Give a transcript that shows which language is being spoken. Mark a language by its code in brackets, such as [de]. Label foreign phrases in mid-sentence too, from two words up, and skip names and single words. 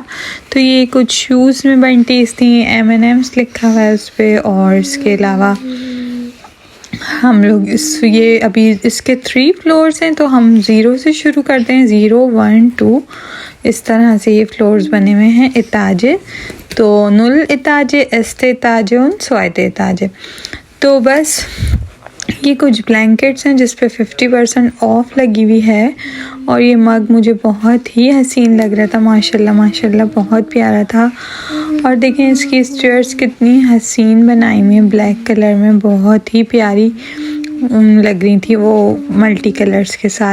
[ur] تو یہ کچھ شوز میں بنٹیز تھی، M&Ms لکھا ہوا ہے اس پر. اور اس کے علاوہ ہم لوگ یہ ابھی اس کے 3 فلورز ہیں تو ہم 0 سے شروع کرتے ہیں. 0 1 2 اس طرح سے یہ فلورز بنے ہوئے ہیں ایتاجے. [de] तो 0 etage, este etage und zweite etage। [ur] تو بس یہ کچھ بلینکٹس ہیں جس پہ 50% آف لگی ہوئی ہے. اور یہ مگ مجھے بہت ہی حسین لگ رہا تھا، ماشاءاللہ ماشاءاللہ بہت پیارا تھا. اور دیکھیں اس کی سٹیئرز کتنی حسین بنائی ہوئی ہے, [en] black colour [ur] میں بہت ہی پیاری لگ رہی تھی وہ [en] multi colours [ur] کے ساتھ.